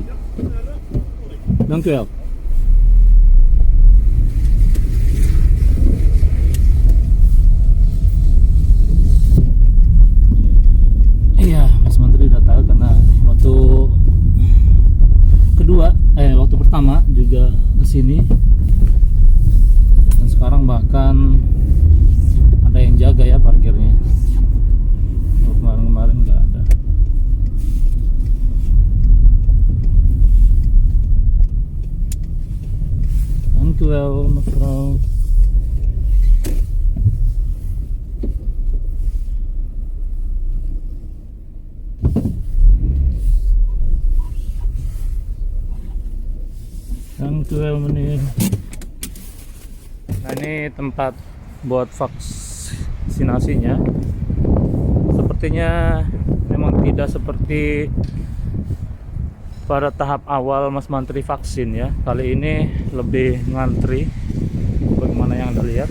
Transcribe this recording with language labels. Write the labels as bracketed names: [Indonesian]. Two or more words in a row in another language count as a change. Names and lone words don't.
[Dutch] Dank u wel. [Indonesian] Iya, Mas Menteri udah tahu karena waktu pertama juga kesini, dan sekarang bahkan ada yang jaga ya parkirnya. Kemarin nggak ada. [Dutch] Dank u wel, mevrouw. Dank u wel, meneer. [Indonesian] Nah, ini tempat buat vaksinasinya. Sepertinya memang tidak seperti pada tahap awal Mas Menteri vaksin ya. Kali ini lebih ngantri, bagaimana yang Anda lihat.